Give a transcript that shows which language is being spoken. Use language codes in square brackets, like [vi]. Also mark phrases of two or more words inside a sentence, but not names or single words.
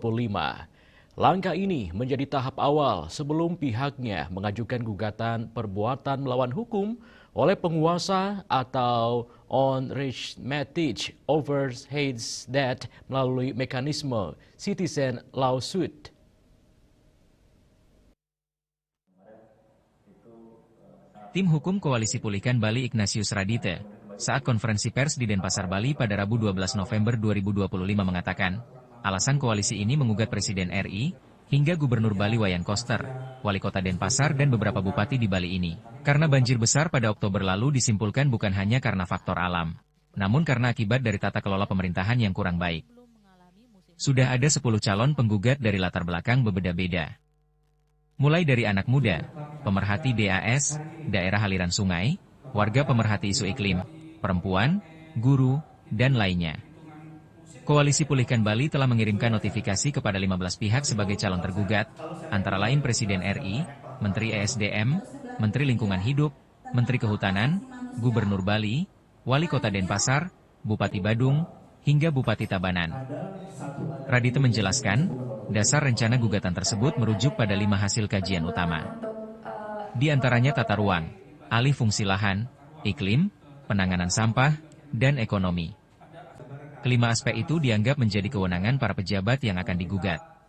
[id] Langkah ini menjadi tahap awal sebelum pihaknya mengajukan gugatan perbuatan melawan hukum oleh penguasa atau unremitted overheads debt melalui mekanisme [en] citizen lawsuit. [id] Tim Hukum Koalisi Pulihkan Bali Ignatius Radite, saat konferensi pers di Denpasar, Bali pada Rabu 12 November 2025 mengatakan, alasan koalisi ini mengugat Presiden RI hingga Gubernur Bali Wayan Koster, Wali Kota Denpasar dan beberapa bupati di Bali ini. Karena banjir besar pada Oktober lalu disimpulkan bukan hanya karena faktor alam, namun karena akibat dari tata kelola pemerintahan yang kurang baik. Sudah ada 10 calon penggugat dari latar belakang berbeda-beda. Mulai dari anak muda, pemerhati DAS, daerah aliran sungai, warga pemerhati isu iklim, perempuan, guru, dan lainnya. Koalisi Pulihkan Bali telah mengirimkan notifikasi kepada 15 pihak sebagai calon tergugat, antara lain Presiden RI, Menteri ESDM, Menteri Lingkungan Hidup, Menteri Kehutanan, Gubernur Bali, Wali Kota Denpasar, Bupati Badung, hingga Bupati Tabanan. Radite menjelaskan, dasar rencana gugatan tersebut merujuk pada 5 hasil kajian utama. Di antaranya tata ruang, alih fungsi lahan, iklim, penanganan sampah, dan ekonomi. Kelima aspek itu dianggap menjadi kewenangan para pejabat yang akan digugat.